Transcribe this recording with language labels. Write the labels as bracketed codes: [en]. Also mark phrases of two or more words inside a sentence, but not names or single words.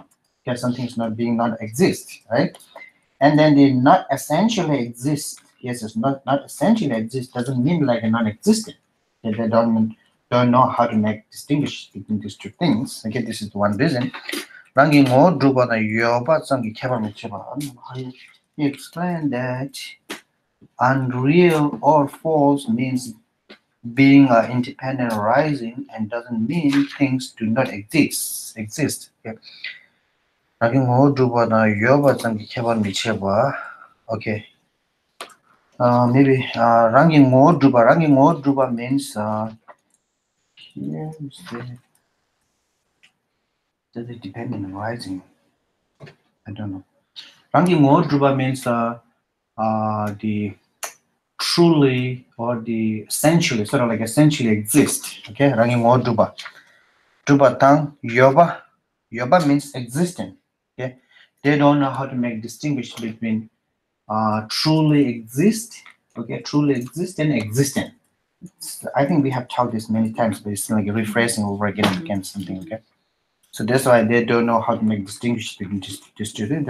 [en] Okay, something's not being non-exist, right? And then the not essentially exist. Yes, it's not essentially exist doesn't mean like a non-existent. Okay, they don't know how to make distinguish between these two things. Okay, this is one reason. [bo] Rangi mo drupa na yoba sangi keba micheba. [en] He explained that unreal or false means being independent arising and doesn't mean things do not exist. Okay. [bo] Rangi mo drupa na yoba sangi keba micheba. [en] Okay. Maybe [bo] ranking more drupa. Ranking more drupa [en] means here does it depend on rising? I don't know. [bo] Ranking more drupa [en] means the truly or the essentially, sort of like essentially exist. Okay, [bo] ranking more drupa. Drupa tang yoba. [en] Yoba means existent. Okay, they don't know how to make distinguish between truly exist. Okay, truly exist and existent. I think we have talked this many times, but it's like a rephrasing over again and again something, okay? So that's why they don't know how to make distinguish between these two things.